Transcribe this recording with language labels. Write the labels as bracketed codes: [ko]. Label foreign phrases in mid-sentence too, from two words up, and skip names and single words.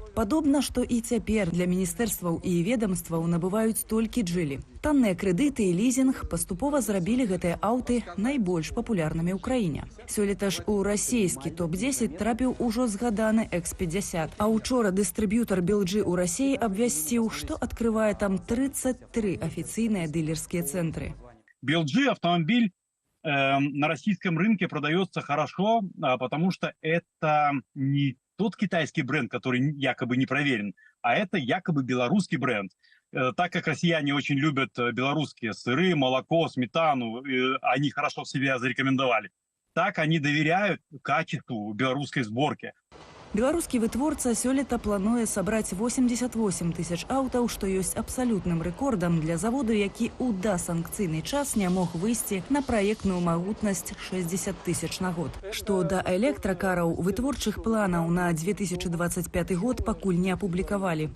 [be] Падобна, што і цяпер для міністэрстваў і ведамстваў набываюць толькі джылі. Танныя крэдыты і лізінг паступова зрабілі гэтыя аўты найбольш папулярнымі ў краіне. Сёлета ж у расійскі топ-10 трапіў ужо згаданы X50. А учора дыстрыб'ютар BLG ў Расіі абвясціў, што адкрывае там 33 [ru] официальные дилерские центры. BLG автомобиль на российском рынке продается хорошо, потому что это не тот китайский бренд, который якобы не проверен, а это якобы белорусский бренд. Так как россияне очень любят белорусские сыры, молоко, сметану, они хорошо себя зарекомендовали, так они доверяют качеству белорусской сборки. [be] Беларускі вытворца сёлета плануе сабраць 88 тысяч аўтаў, што ёсць абсалютным рэкордам для заводу, які ў дасанкцыйны час не мог выйсці на праектную магутнасць 60 тысяч на год. Што да электракараў, вытворчых планаў на 2025 год пакуль не апублікавалі.